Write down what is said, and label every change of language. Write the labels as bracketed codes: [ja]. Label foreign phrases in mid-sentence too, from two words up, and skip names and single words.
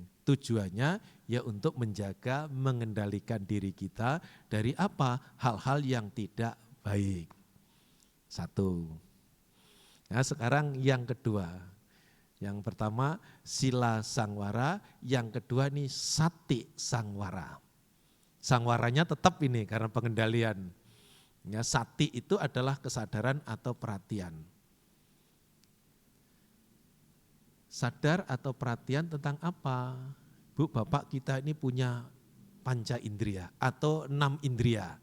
[id] Tujuannya ya untuk menjaga, mengendalikan diri kita dari apa? Hal-hal yang tidak baik. Satu. Nah sekarang yang kedua. Yang pertama [pi] sila sangwara, [id] yang kedua nih [pi] sati sangwara. [id] Sangwaranya tetap ini karena pengendalian. Ya, sati itu adalah kesadaran atau perhatian. Sadar atau perhatian tentang apa? Bu, Bapak kita ini punya panca indria atau 6 indria.